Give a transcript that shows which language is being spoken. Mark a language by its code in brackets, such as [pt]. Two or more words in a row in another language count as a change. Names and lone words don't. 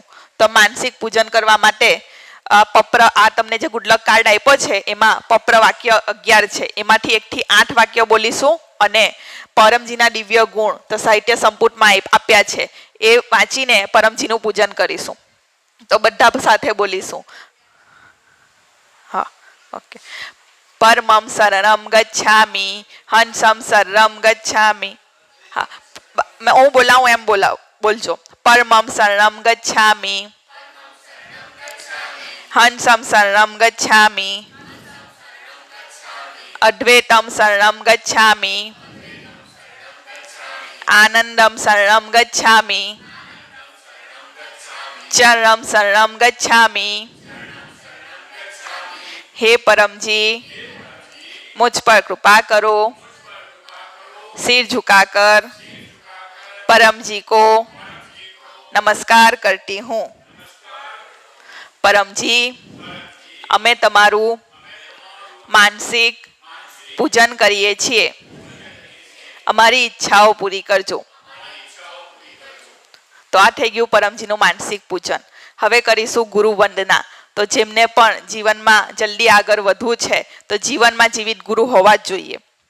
[gu] તો માનસિક પૂજન કરવા માટે આ તમને જે ગુડલક કાર્ડ આપ્યો છે એમાં પપ્ર વાક્ય 11 છે, એમાંથી 1 થી 8 વાક્ય બોલીશું, અને પરમજીના દિવ્ય ગુણ તો સાહિત્ય સંપુટમાં આપ્યા છે એ વાંચીને પરમજીનું પૂજન કરીશું. તો બધા સાથે બોલીશું. હા, ઓકે. [sa] પરમં શરણમ ગચ્છામિ, હંસમ શરણમ ગચ્છામિ. [gu] હા, હું બોલાવું એમ બોલજો. [sa] પરમં શરણમ ગચ્છામિ, હંસમ શરણમ ગચ્છામિ, અદ્વૈતમ શરણમ ગચ્છામિ, આનંદમ શરણમ ગચ્છામિ, ચરણમ શરણમ ગચ્છામિ. [hi] हे परमजी, मुझ पर कृपा करो. सिर झुकाकर परम जी को नमस्कार करती हूँ. परम जी, [gu] અમે તમારું માનસિક પૂજન કરીએ છીએ. અમારી ઈચ્છાઓ પૂરી કરજો. તો આ થઈ ગયું પરમજીનું માનસિક પૂજન. હવે કરીશું ગુરુ વંદના. તો જેમને પણ જીવનમાં જલ્દી આગળ વધવું છે તો જીવનમાં જીવિત ગુરુ હોવા જ જોઈએ.